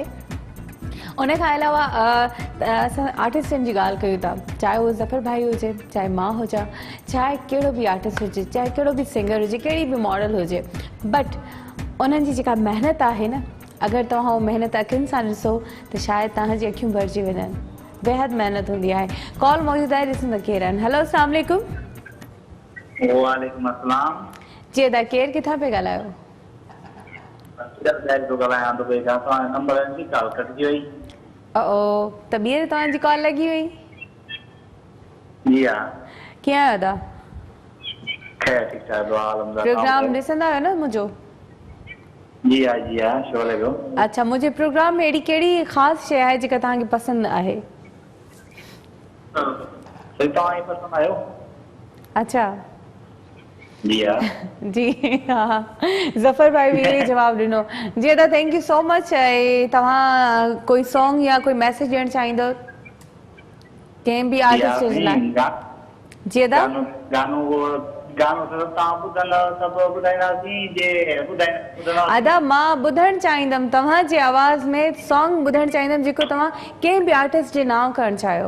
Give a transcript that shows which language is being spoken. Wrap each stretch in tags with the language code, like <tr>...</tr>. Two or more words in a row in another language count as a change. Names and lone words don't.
<sd>उन खां अलावा असां आर्टिस्टनि जी ॻाल्हि कयूं था, चाहे उहो ज़फ़र भाई हुजे, चाहे मां हुजां, चाहे कहिड़ो बि आर्टिस्ट हुजे, चाहे कहिड़ो बि सिंगर हुजे, कहिड़ी बि मॉडल हुजे, बट उन्हनि जी जेका महिनत आहे न, अगरि तव्हां उहो महिनत अखियुनि सां ॾिसो त शायदि तव्हांजी अखियूं भरिजी वञनि। बेहद महिनत हूंदी आहे। कॉल मौजूदु आहे, ॾिसूं त केरु आहिनि। हेलो,</sd> <ar>السلام عليكم. وعليكم السلام.</ar> <sd>जी अदा, केरु किथां पिया ॻाल्हायो? त ॿीहर तव्हांजी कॉल लॻी वई? जी हा। कीअं आहियो अदा? खैर ठीक ठाक, दुआ अलहमदुलिल्लाह। प्रोग्राम ॾिसंदा आहियो न मुंहिंजो? जी हा जी हा, शो लॻो। अच्छा, मुंहिंजे प्रोग्राम में अहिड़ी कहिड़ी ख़ासि शइ आहे जेका तव्हांखे पसंदि आहे? तव्हां ई पसंदि आयो। अच्छा जी हा जी हा, ज़फ़र भाई बि इहो जवाबु ॾिनो। जी अदा,</sd> <en>thank you so much.</en> <sd>ऐं तव्हां कोई सॉन्ग या कोई मैसेज ॾियणु चाहींदव कंहिं बि आर्टिस्ट जे लाइ? जी अदा, अदा मां ॿुधणु चाहींदमि तव्हांजी आवाज़ में सॉन्ग ॿुधणु चाहींदमि जेको तव्हां कंहिं बि आर्टिस्ट जे नाम करणु चाहियो।</sd>